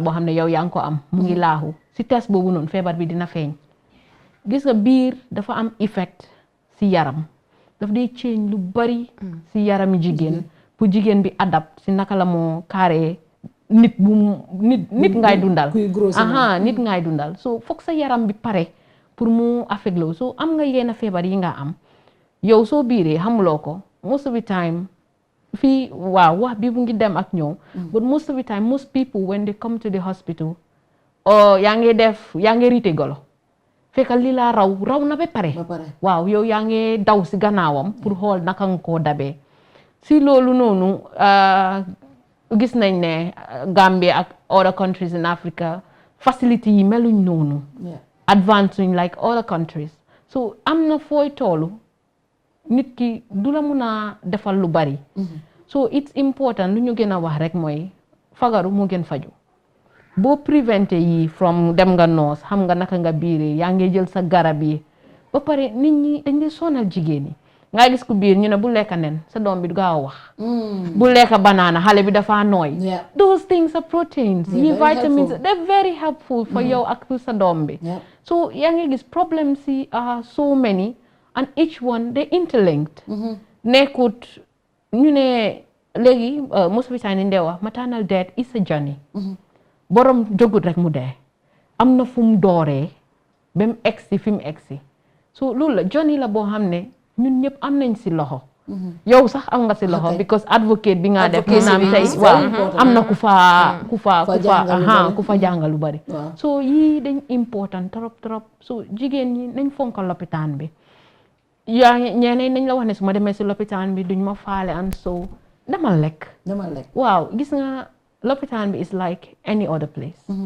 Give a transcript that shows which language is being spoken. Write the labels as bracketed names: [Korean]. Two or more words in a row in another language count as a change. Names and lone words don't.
[Wolof] boo xam ne yow yaa ngi ko am mu ngi laaxu si test boobu noonu feebar bi dina feeñ gis nga biir dafa am effect si yaram daf day change lu bari si yarami jigéen pour jigéen bi adapt si naka la moo carré nit ngay dundal nit ngay dundal so foog sa yaram bi pare pour mu affect loo so am nga yenn feebar yi nga am yow soo biiree xamuloo ko [English] most of the time [Wolof] fii waaw wax bi mu ngi dem ak ñëw [English] but most of the time most people when they come to the hospital [Wolof] yaa ngi riite golo fekk li la raw na ba pare waaw yow yaa ngi daw si gannaawam pour xool naka nga koo dabee si loolu noonu gis nañ ne Gambia ak [English] other countries in Africa [Wolof] facility yi meluñ noonu [English] advancing like other countries [Wolof] so am na fooy toolu nit ki du la mun a defal lu bari [English] so it's important [Wolof] lu ñu gën a wax rek mooy fagaru moo gën faju boo préventé yi from dem nga noos xam nga naka nga biiree yaa ngi jël sa garab yi ba pare nit ñi dañ di sonal jigéen ñi nga gis ku biir ñu ne bu lekka nen sa doom bi du gaaw a wax bu lekka banana xale bi dafa nooy [English] those things are proteins [Wolof] yi vitamins [English] they're very helpful for [Wolof] yow ak sa doom bi so yaa ngi gis problems yi [English] are so many and each one they interlinked [Wolof] nekkut ñu ne léegi [English] most of the time [Wolof] ndee wax [English] maternal death is a journey [Wolof] borom jógut rek mu dee am na fu mu dooree ba mu egsi fi mu egsi so loolu la journey la boo xam ne ñun ñëpp am nañ si loxo yow sax am nga si loxo because advocate bi nga def maanaam tey waaw am na ku fa jàngal lu bari so yii dañ important trop so jigéen ñi nañ fonka lopitaan bi yaa ñeneen nañ la wax ne su ma demee si lopitaan bi duñ ma faale and so demal lekk waaw gis nga lopitaan bi [English] is like any other place